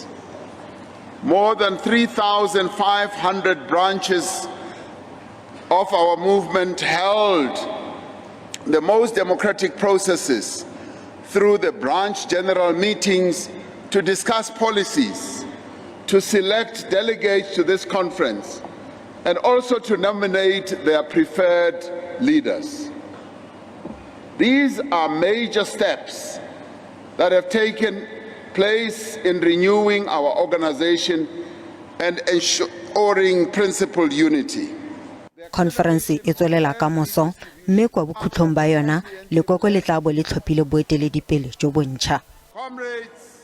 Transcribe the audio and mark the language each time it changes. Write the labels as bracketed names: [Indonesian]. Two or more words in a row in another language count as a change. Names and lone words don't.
[English] More than 3,500 branches of our movement held the most democratic processes through the branch general meetings to discuss policies, to select delegates to this conference, and also to nominate their preferred leaders. These are major steps that have taken place in renewing our organization and ensuring principled unity. [Tswana] Khonferense e tswelela ka moso mme kwa bokhutlong ba yona lekoko le tla bo le tlhophile boeteledipele jo bontšha.